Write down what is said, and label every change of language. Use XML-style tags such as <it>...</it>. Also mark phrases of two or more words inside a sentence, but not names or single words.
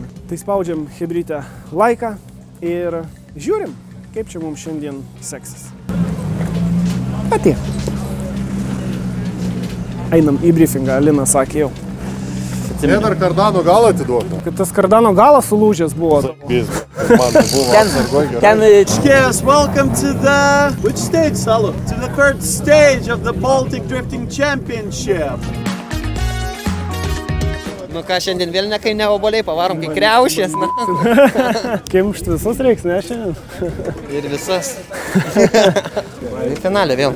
<lt>Tai spaudžiam chebrytę laiką ir žiūrim, kaip čia mums šiandien seksis. Atėjo. Einam į briefingą, Alina sakė jau. Jie dar kardano galą atiduotų. Kad tas kardano galas sulūžęs buvo.</lt> <en>Yes, welcome to the... Which stage, Salo? To the third stage of the Baltic Drifting Championship.</en> <lt>Nu ką, šiandien vėl ne kai ne oboliai, pavarom kai kriaušės, na. Kimšt visus reiks, ne šiandien? Ir visas. Ir finalė vėl.</lt>